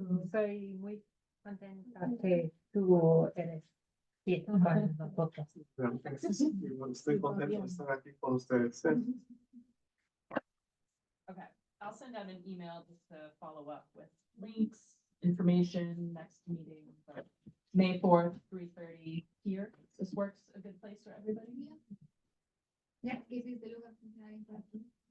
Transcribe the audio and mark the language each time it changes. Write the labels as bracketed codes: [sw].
[es] Soy muy contenta que tú eres con nosotros. Estoy contento de estar aquí con ustedes. [en] Okay, I'll send out an email just to follow up with links, information, next meeting, but May 4th, 3:30 here. This works a good place for everybody? [es] Ya, que ese es el lugar que hay para ti.